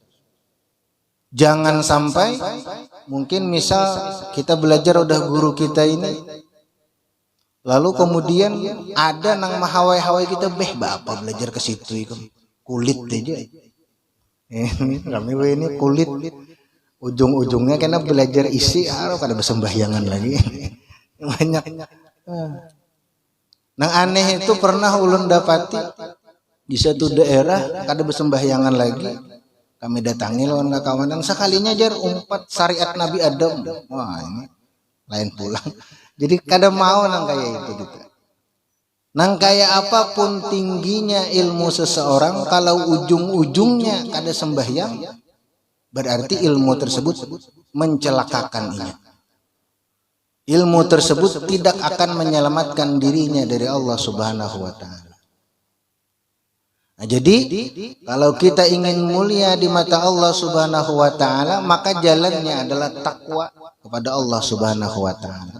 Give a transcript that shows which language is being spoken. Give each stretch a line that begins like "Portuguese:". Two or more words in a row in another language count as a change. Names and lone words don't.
Banjar: Jangan sampai mungkin misal kita belajar udah guru kita ini, lalu kemudian ada nang mahawai-hawai kita, bapak belajar ke situ itu kulit aja.
Indonesian: Kami ini kulit, ujung-ujungnya karena belajar isi,
Banjar: kada bersembahyangan lagi.
Indonesian: Banyak.
Banjar: Nang aneh itu pernah ulun dapati di satu daerah kada bersembahyangan lagi. Kami datangi lawan kawanan, sekalinya jar umpat syariat Nabi Adam. Wah ini lain pulang. Jadi kada mau nang kayak itu gitu. Nang kayak apapun tingginya ilmu seseorang, kalau ujung-ujungnya kada sembahyang, berarti ilmu tersebut mencelakakan ia.
Indonesian: Ilmu tersebut tidak akan menyelamatkan dirinya dari Allah
Arabic: Subhanahu wa Ta'ala.
Indonesian: Nah, jadi kalau kita ingin mulia di mata Allah
Arabic: Subhanahu wa Ta'ala,
Indonesian: maka jalannya adalah takwa kepada Allah
Arabic: Subhanahu wa Ta'ala.